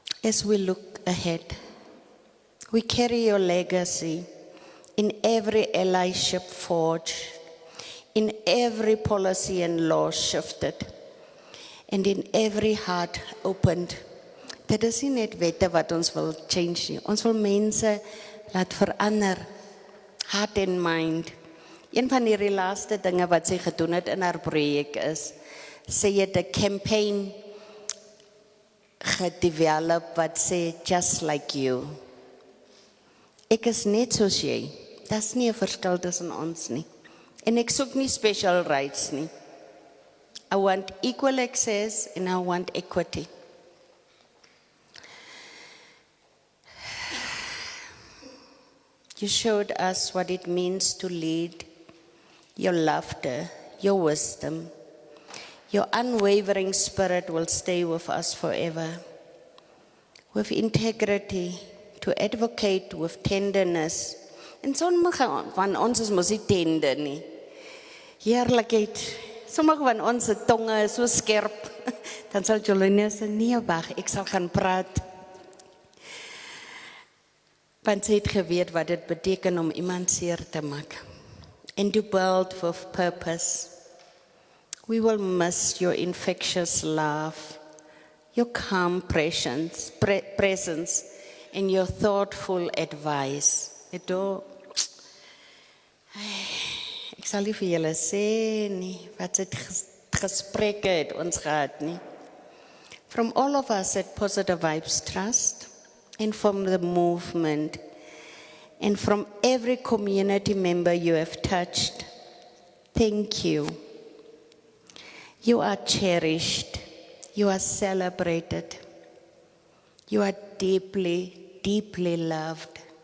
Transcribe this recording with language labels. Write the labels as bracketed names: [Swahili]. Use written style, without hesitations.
[English] As we look ahead, we carry your legacy in every allyship forged, in every policy and law shifted, and in every heart opened. [Afrikaans] Dit is nie net wette wat ons wil change nie. Ons wil mense laat verander, [English] heart and mind. [Afrikaans] Een van die laaste dinge wat sy gedoen het in haar projek is, sy het 'n campaign gedevelop wat sê, [English] "Just like you." [Afrikaans] Ek is net soos jy. Dis nie 'n verskil tussen ons nie. En ek soek nie special rights nie. [English] I want equal access and I want equity. You showed us what it means to lead, your laughter, your wisdom. Your unwavering spirit will stay with us forever. With integrity, to advocate with tenderness. [Afrikaans] En sommige van ons is mos nie tender nie. Heerlikheid. Sommige van ons tonge is so skerp. Dan sal Jholerina sê, "Nee, wag, ek sal gaan praat." Want sy het geweet wat dit beteken om iemand seer te maak. [English] And to build with purpose. We will miss your infectious laugh, your calm presence, and your thoughtful advice. [Afrikaans] Ek sal nie vir julle sê nie, wat het gesprekke het ons gehad nie. [English] From all of us at Positive Vibes Trust, and from the movement, and from every community member you have touched, thank you. You are cherished, you are celebrated, you are deeply, deeply loved.